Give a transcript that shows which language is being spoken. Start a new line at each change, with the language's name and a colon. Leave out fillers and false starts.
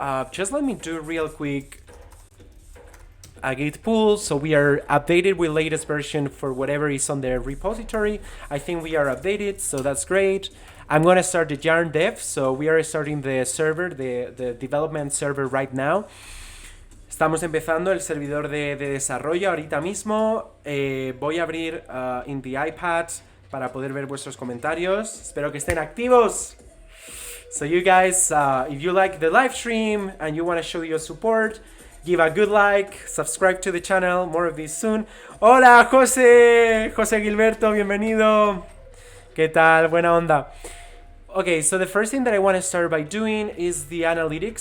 English: Just let me do real quick a git pull, so we are updated with latest version for whatever is on the repository. I think we are updated, so that's great. I'm gonna start the yarn dev, so we are starting the server, the development server right now.
Spanish: Estamos empezando el servidor de desarrollo ahorita mismo. Voy a abrir
English: in the iPad
Spanish: para poder ver vuestros comentarios. Espero que estén activos.
English: So you guys, if you like the live stream and you want to show your support, give a good like, subscribe to the channel, more of this soon.
Spanish: Hola, José Gilberto, bienvenido. ¿Qué tal? Buena onda.
English: Okay, so the first thing that I want to start by doing is the analytics.